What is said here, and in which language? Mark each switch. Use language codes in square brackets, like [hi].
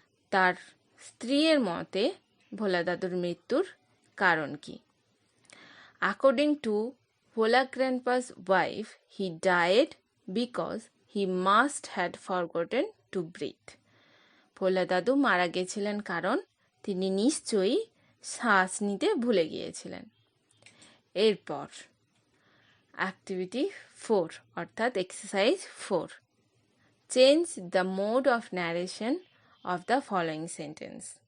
[bn] তার স্ত্রীর মতে ভোলা দাদুর মৃত্যুর কারণ কি? [en] According to Bhola Grandpa's wife, he died because he must had forgotten to breathe. [bn] ভোলা দাদু মারা গেছিলেন কারণ তিনি নিশ্চয়ই শ্বাস নিতে ভুলে গিয়েছিলেন। [en] এরপর অ্যাক্টিভিটি 4 অর্থাৎ exercise 4, change the mode of narration of the following sentence.